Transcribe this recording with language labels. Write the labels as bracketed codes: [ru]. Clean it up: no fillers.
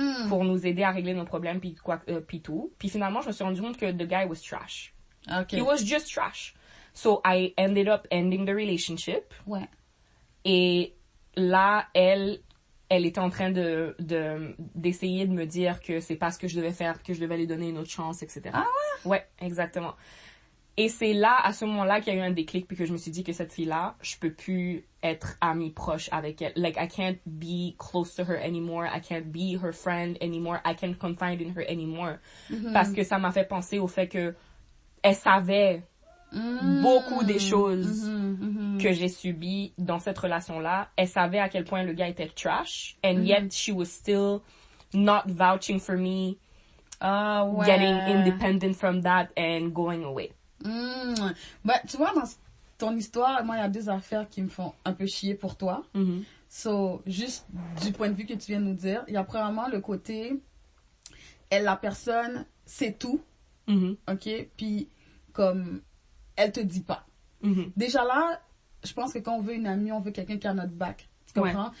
[fr] Pour nous aider à régler nos problèmes puis tout. Puis finalement, je me suis rendu compte que [en] the guy was trash. Okay. He was just trash. So I ended up ending the relationship. [fr] Ouais. Et là, elle était en train d'essayer de me dire que c'est pas ce que je devais faire, que je devais lui donner une autre chance, etc. Ah ouais? Ouais, exactement. Et c'est là, à ce moment-là, qu'il y a eu un déclic puis que je me suis dit que cette fille-là, je peux plus être amie proche avec elle. [en] Like, I can't be close to her anymore. I can't be her friend anymore. I can't confide in her anymore. [fr] Parce que ça m'a fait penser au fait que elle savait beaucoup des choses que j'ai subies dans cette relation-là. Elle savait à quel point le gars était trash. [en] And yet, she was still not vouching for me. Getting independent from that and going away. [fr] Bah, tu vois, dans ton histoire, moi, il y a deux affaires qui me font un peu chier pour toi. So, juste du point de vue que tu viens de nous dire, il y a premièrement le côté, la personne sait tout, ok? Puis, comme, elle te dit pas. Déjà là, je pense que quand on veut une amie, on veut quelqu'un qui a notre back. Tu comprends?